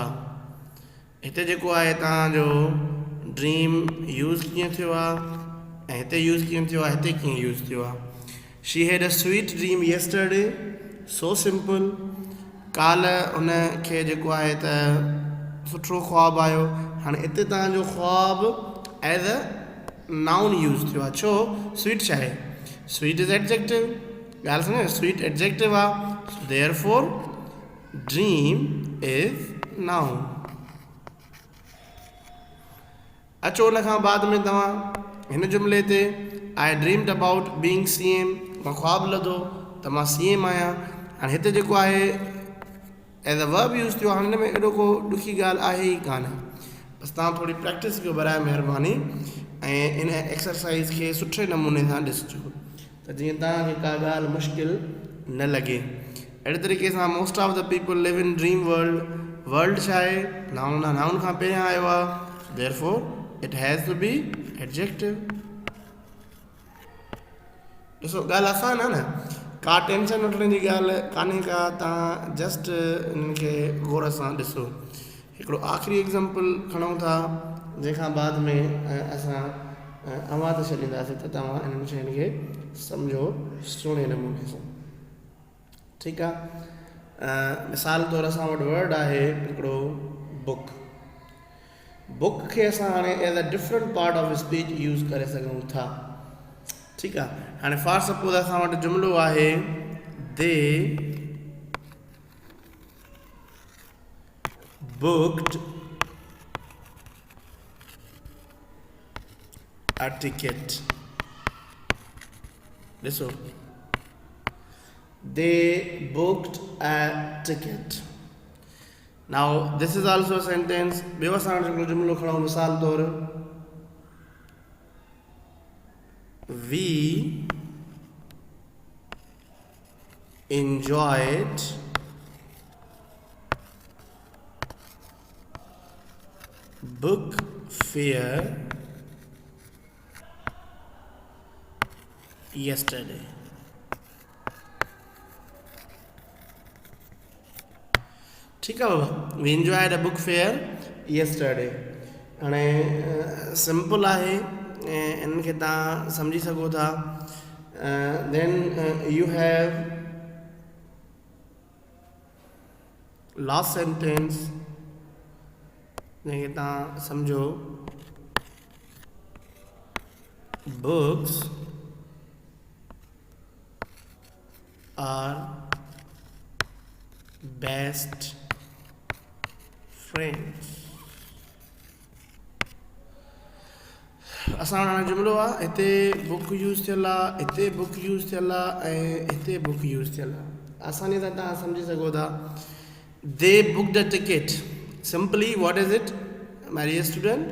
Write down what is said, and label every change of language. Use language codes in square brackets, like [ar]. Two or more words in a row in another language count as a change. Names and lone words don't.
[sd] हिते जेको आहे तव्हांजो [en] dream use [sd] कीअं थियो आहे ऐं हिते यूज़ कीअं थियो आहे, हिते कीअं यूज़ थियो आहे. [en] She had a sweet dream yesterday, so simple. [sd] काल्ह उन खे जेको आहे त सुठो ख्वाबु आयो. हाणे हिते तव्हांजो ख्वाबु [en] as a noun use [sd] थियो आहे. छो? स्वीट छा आहे? [en] sweet is adjective. [sd] ॻाल्हि सम्झो, [en] sweet adjective [sd] आहे, [en] Therefore dream is noun. [sd] अचो उन खां बाद में तव्हां हिन जुमिले ते [en] I dreamed about being CM. [sd] मां ख्वाबु लधो त मां CM आहियां. हाणे हिते जेको आहे [en] as a verb use [sd] थियो. हाणे हिन में एॾो को ॾुखी ॻाल्हि आहे ई कान. बसि तव्हां थोरी प्रैक्टिस कयो बराए महिरबानी ऐं इन एक्सरसाइज़ खे सुठे नमूने सां ॾिसिजो त जीअं तव्हांखे का ॻाल्हि मुश्किल न लॻे. अहिड़े तरीक़े सां [en] Most of the people live in dream world. [sd] वर्ल्ड छा आहे? नाउन आहे. नाउन खां पहिरियां आयो आहे, [en] Therefore it has to be adjective. [sd] ॾिसो ॻाल्हि आसान आहे न, का टेंशन वठण जी ॻाल्हि कान्हे का. तव्हां जस्ट इन्हनि खे गौर सां ॾिसो. हिकिड़ो आख़िरी एग्ज़ाम्पल खणूं था, जंहिंखां बाद में असां आवाज़ छॾींदासीं त तव्हां इन्हनि शयुनि खे सम्झो सुहिणे नमूने सां. ठीकु आहे. मिसाल तौरु असां वटि वर्ड आहे हिकिड़ो बुक. बुक खे असां हाणे [en] as a different part of speech use [sd] करे सघूं था. ठीकु आहे. हाणे [en] for suppose [sd] असां वटि जुमिलो आहे [en] They booked a ticket. ॾिसो, they booked a ticket. Now this is also a sentence. [sd] ॿियो असां वटि हिकिड़ो जुमिलो खणूं मिसाल तौरु, [en] we enjoyed book fair yesterday. [sd] ठीकु आहे बाबा. [en] वी enjoyed a book fair yesterday. [sd] हाणे सिंपल आहे ऐं इन्हनि खे तव्हां सम्झी सघो था. [en] then you have last sentence [sd] जंहिंखे तव्हां सम्झो, [en] books are best friends. [sd] असां हाणे जुमिलो आहे, हिते [en] book use [sd] थियल आहे, हिते [en] book use [sd] थियल आहे ऐं हिते [en] book use [sd] थियल आहे. आसानी सां तव्हां सम्झी सघो था. [en] They book the ticket. Simply, what is it, my dear student?